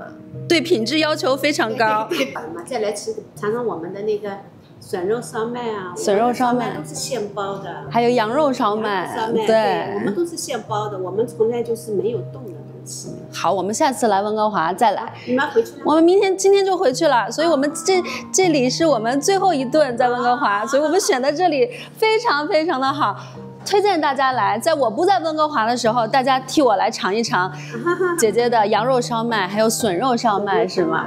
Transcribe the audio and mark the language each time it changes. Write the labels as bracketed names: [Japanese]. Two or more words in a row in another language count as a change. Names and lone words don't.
[Chinese] 對品質要求非常高。對，再來嘗嘗我們的那個筍肉燒麥啊，筍肉燒麥都是現包的，還有羊肉燒麥，對，我們都是現包的，我們從來就是沒有動的東西。好，我們下次來溫哥華再來。你們回去了？我們今天就回去了，所以我們這裡是我們最後一頓在溫哥華，所以我們選的這裡非常非常的好。推薦大家來，在我不在溫哥华的時候，大家替我来嘗一嘗姐姐的羊肉燒麥，还有筍肉燒麥，是嗎？